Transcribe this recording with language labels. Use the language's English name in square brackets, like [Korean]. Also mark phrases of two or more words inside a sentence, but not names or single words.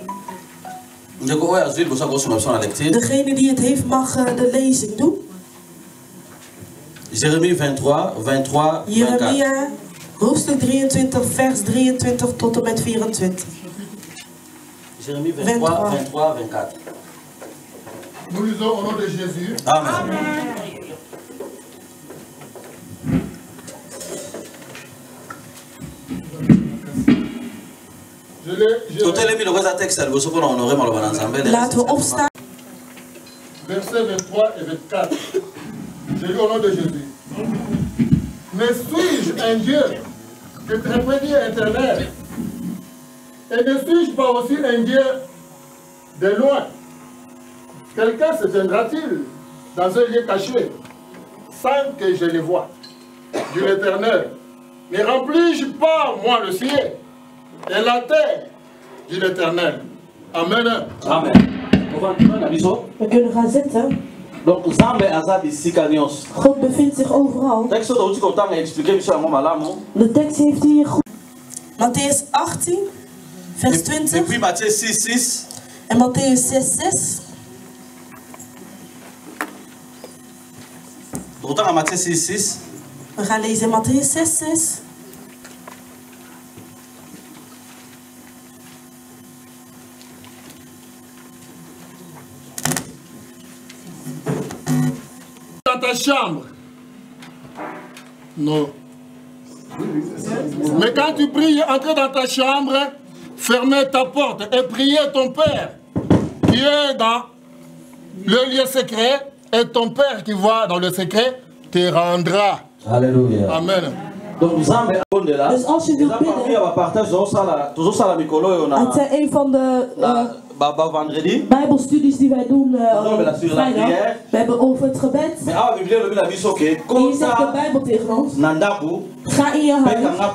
[Dutch] Degene die het heeft mag de lezing doen. [French] Jérémie 23, 24, [Dutch] Jeremia, hoofdstuk 23, vers 23 tot en met 24. [French] Jérémie 23, 23, 24. Nous lisons au nom de Jésus. Amen. [Dutch] Laten we opstaan. [French] Versets 23 et 24. Je lis au nom de Jésus. Mais suis-je un Dieu que trépédie éternel? Et ne suis-je pas aussi un Dieu de loin? Quelqu'un se tiendra-t-il dans un lieu caché sans que je le voie? Dit l'Éternel. Ne remplis-je pas, moi, le ciel et la terre? Dit l'Éternel. Amen. Amen. [Dutch] We kunnen gaan zitten. [Ewondo] Donc, Zambe Azab Sikanios. [Dutch] God bevindt zich overal. De tekst heeft hier goed. Matthäus 18, vers 20. [French] Et puis Matthieu 6, 6. [Dutch] En Matthäus 6, 6. [French] Pourtant, à Matthieu 6, 6. [Dutch] We gaan lezen in Matthäus 6, 6. [French] Dans ta chambre. Non. Mais quand tu pries, entre dans ta chambre, fermez ta porte et priez ton Père qui est dans le lieu secret, et ton Père qui voit dans le secret te rendra. Alléluia. Amen. [Ewondo] Donc, Zambe Abondela. [Dutch] Dus als je wilt bidden, het zijn een van de Bijbelstudies die wij doen vrijdag. We hebben over het gebed. Hier zegt de Bijbel tegen ons. Ga in je huis.